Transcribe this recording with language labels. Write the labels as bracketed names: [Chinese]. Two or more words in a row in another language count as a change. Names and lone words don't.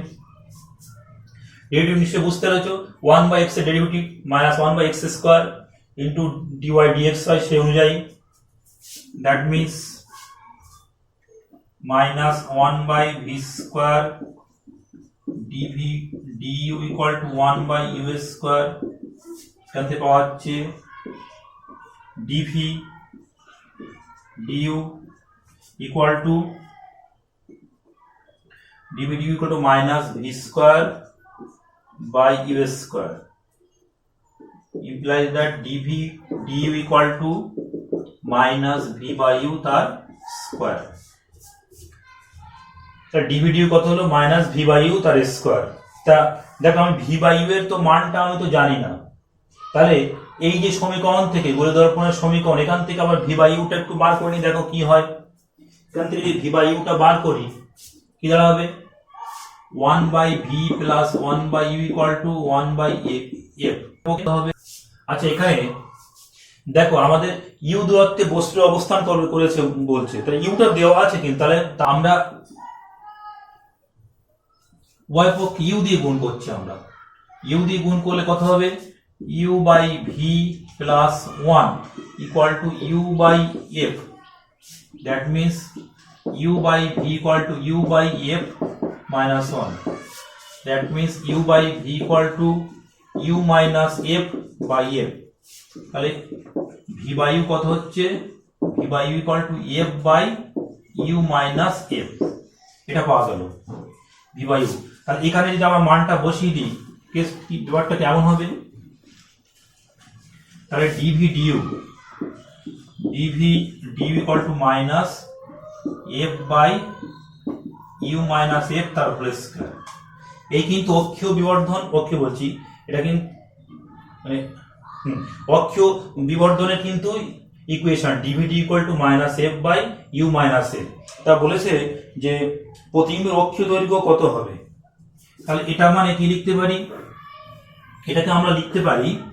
[Bangla] ডেরিভেটিভ নিশ্চয়ই বুঝতে পেরেছো, 1/x এর ডেরিভেটিভ [English] minus 1/x square into dy dx [Bangla] হয় সেই অনুযায়ী, [English] that means minus 1/v square dv du equal to 1/u square. [Bangla] এখান থেকে পাওয়া যাচ্ছে [English] dv du equal to minus v square by u square, implies that dv du equal to minus v by u তার স্কয়ার। [Bangla] তা dv du কত হলো, [English] minus v by u [Bangla] তার স্কয়ার। তা দেখো আমি [English] v by u [Bangla] এর তো মানটা আমি তো জানি না, তাহলে এই যে সমীকরণ থেকে গোলীয় দর্পণের সমীকরণ, এখান থেকে আবার [English] v by u [Bangla] টা একটু বার করে নি, দেখো কি হয়। এখান থেকে যদি [English] v by u [Bangla] টা বার করি কি দাঁড়াবে, [English] 1/v plus 1/u equal to 1/f [Bangla] হবে। আচ্ছা এখানে দেখো আমাদের ইউ দূরত্বে বস্তুর অবস্থান করেছে বলছে, তাহলে ইউটা দেওয়া আছে কিন্তু, তাহলে আমরা উভয় পক্ষে ইউ দিয়ে গুণ করছি, আমরা ইউ দিয়ে গুণ করলে কত হবে, [English] u/v plus 1 equal to u/f, that means u/v equal to u/f minus 1, that means u/v equal to u minus f by f। [Bangla] তাহলে [English] v by u [Bangla] কত হচ্ছে, [English] v by u equal to f by u minus f, [Bangla] এটা পাওয়া গেল [English] v by u। [Bangla] তাহলে এখানে যদি আমরা মানটা বসিয়ে দিই কেস কি ব্যাপারটা কেমন হবে, তাহলে [English] dv du equal to minus f by u minus f [Bangla] তার [English] whole square. [Bangla] এই কিন্তু অক্ষীয় বিবর্ধন, অক্ষীয় বলছি এটা কিন্তু মানে অক্ষীয় বিবর্ধনের কিন্তু [English] equation dv du equal to minus f by u minus f. [Bangla] তা বলেছে যে প্রতিবিম্বের অক্ষীয় দৈর্ঘ্য কত হবে, তাহলে এটা মানে কি লিখতে পারি, এটাকে আমরা লিখতে পারি,